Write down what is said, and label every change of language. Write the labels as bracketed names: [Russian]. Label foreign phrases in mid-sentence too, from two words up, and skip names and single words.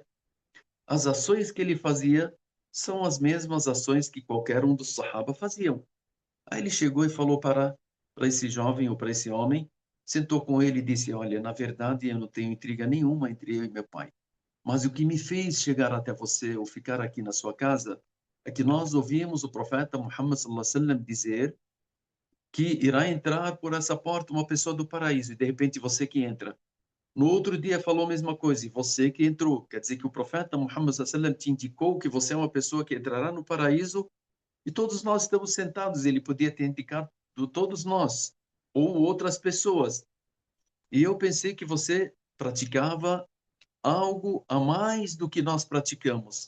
[Portuguese] As ações que ele fazia são as mesmas ações que qualquer um dos Sahaba faziam. Aí ele chegou e falou para esse jovem ou para esse homem, sentou com ele e disse: olha, na verdade eu não tenho intriga nenhuma entre eu e meu pai. Mas o que me fez chegar até você ou ficar aqui na sua casa é que nós ouvimos o profeta Muhammad [Arabic] صلى الله عليه وسلم [Portuguese] dizer que irá entrar por essa porta uma pessoa do paraíso e de repente você que entra. No outro dia falou a mesma coisa e você que entrou. Quer dizer que o profeta Muhammad [Arabic] صلى الله عليه وسلم [Portuguese] te indicou que você é uma pessoa que entrará no paraíso e todos nós estamos sentados. Ele podia ter indicado todos nós ou outras pessoas. E eu pensei que você praticava algo a mais do que nós praticamos.